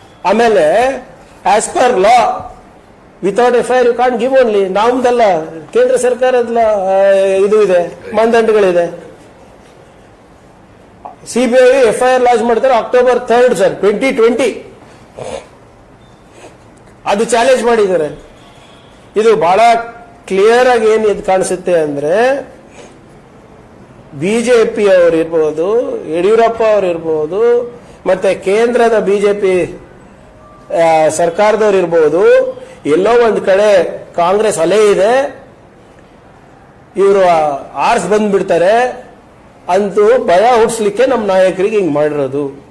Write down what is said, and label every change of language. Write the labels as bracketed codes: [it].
[kn] ಆಮೇಲೆ [en] As per law without FIR you can't give only. [kn] ನಮ್ದಲ್ಲ, ಕೇಂದ್ರ ಸರ್ಕಾರದ ಇದು ಇದೆ, ಮಾನದಂಡಗಳಿದೆ. CBI FIR ಲಾಂಚ್ ಮಾಡ್ತಾರೆ October 3rd ಸರ್ 2020. ಅದು ಚಾಲೆಂಜ್ ಮಾಡಿದ್ದಾರೆ. ಇದು ಬಹಳ ಕ್ಲಿಯರ್ ಆಗಿ ಏನು ಇದು ಕಾಣಿಸುತ್ತೆ ಅಂದ್ರೆ ಬಿಜೆಪಿ ಅವರು ಇರ್ಬೋದು, ಯಡಿಯೂರಪ್ಪ ಅವರು ಇರ್ಬೋದು, ಮತ್ತೆ ಕೇಂದ್ರದ ಬಿಜೆಪಿ ಸರ್ಕಾರದವ್ರು ಇರ್ಬೋದು, ಎಲ್ಲೋ ಒಂದು ಕಡೆ ಕಾಂಗ್ರೆಸ್ ಅಲೆ ಇದೆ, ಇವರು ಆರ್ಸ್ ಬಂದ್ಬಿಡ್ತಾರೆ ಅಂತೂ ಭಯ ಹುಟ್ಟಿಸ್ಲಿಕ್ಕೆ ನಮ್ಮ ನಾಯಕರಿಗೆ ಹಿಂಗ್ ಮಾಡಿರೋದು.